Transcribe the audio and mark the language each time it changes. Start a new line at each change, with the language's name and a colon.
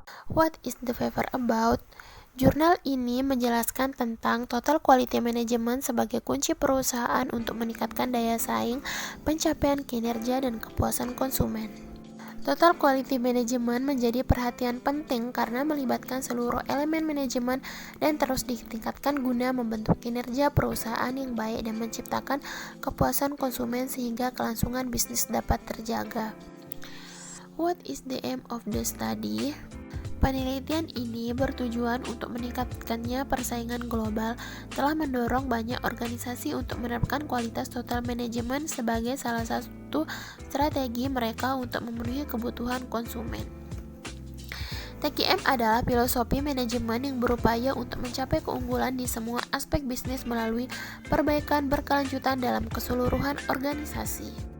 English: What is the paper about?
Indonesian: Jurnal ini menjelaskan tentang total quality management sebagai kunci perusahaan untuk meningkatkan daya saing, pencapaian kinerja, dan kepuasan konsumen. Total quality management menjadi perhatian penting karena melibatkan seluruh elemen manajemen dan terus ditingkatkan guna membentuk kinerja perusahaan yang baik dan menciptakan kepuasan konsumen sehingga kelangsungan bisnis dapat terjaga.
English: What is the aim of the study?
Indonesian: Penelitian ini bertujuan untuk meningkatkannya persaingan global, telah mendorong banyak organisasi untuk menerapkan kualitas total manajemen sebagai salah satu strategi mereka untuk memenuhi kebutuhan konsumen. TQM adalah filosofi manajemen yang berupaya untuk mencapai keunggulan di semua aspek bisnis melalui perbaikan berkelanjutan dalam keseluruhan organisasi.